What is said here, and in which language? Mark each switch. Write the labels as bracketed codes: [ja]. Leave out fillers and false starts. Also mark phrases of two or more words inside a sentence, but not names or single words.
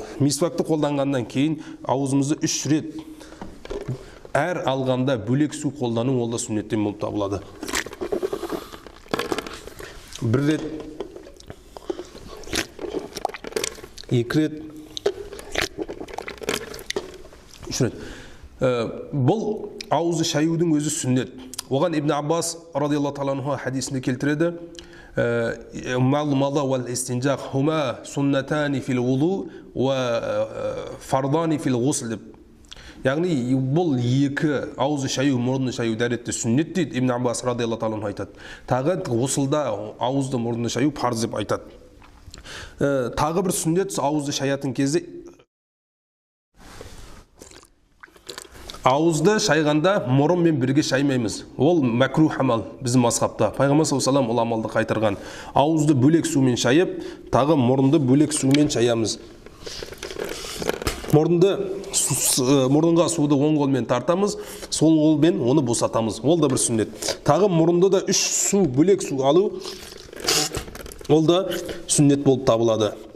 [kk] Мисвакты қолданғаннан кейін аузымызды 3 рет әр алғанда бөлек су қолдану ол да сүннеттен болып табылады. 1 рет, 2 рет, 3 рет. Бұл ауызды шаюдың өзі сүннет. Оған Ибн Аббас [ar] رضي الله تعالى عنه [kk] хадисінде келтіреді. [ar] المضمضة والاستنشاق هما سنتان في الوضوء وفرضان في الغسل деп. [kk] Яғни бұл екі ауызды шаю, мұрынды шаю дәретті сүннет дейді. Ибн Аббас [ar] رضي الله تعالى عنه [kk] айтады. Тағы ғусылда ауызды мұрынды шаю парыз деп айтады. Тағы бір сүннет ауызды шаятын кезде ауызды шайғанда мұрынмен бірге шаймаймыз. Ол мәкрух амал біздің мазхабта. Пайғамбар [ar] صلى الله عليه وسلم [kk] ол амалды қайтарған. Ауызды бөлек сумен шайып, тағы мұрынды бөлек сумен шаямыз. Мұрынға суды оң қолмен тартамыз, сол қолмен оны босатамыз. Ол да бір сүннет. Тағы мұрынды да 3 су бөлек су алу, ол да сүннет болып табылады.